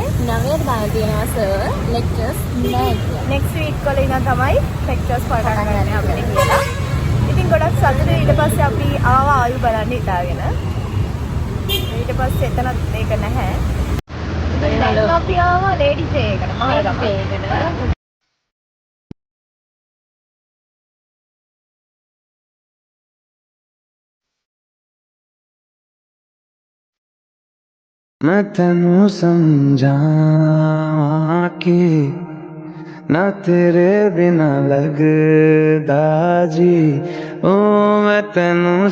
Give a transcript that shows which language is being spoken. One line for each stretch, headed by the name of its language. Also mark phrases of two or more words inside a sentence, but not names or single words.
Sinhala: 9ට දාලා තියෙනවා
English: sir lectures
Sinhala: නැහැ කියලා.
English: next week
Sinhala: වල ඉඳන් තමයි ලෙක්චර්ස් පටන් ගන්න අපිට කියලා. ඉතින් ගොඩක් සතුටුයි. ඊට පස්සේ අපි ආවා ආයු බලන්න හිතාගෙන. ඊට පස්සේ එතනත් ඒක නැහැ. දැන් අපි ආවා
English: ladies day
Sinhala: එකට මහරගම. ඒකට
Punjabi: ਮੈਂ ਤੇਨੂ ਸਮਝਾਵਾਂ ਕਿ ਨਾ ਤੇਰੇ ਬਿਨਾ ਲਗਦਾ ਜੀ ਓ ਮੈਂ ਤੇਨੂ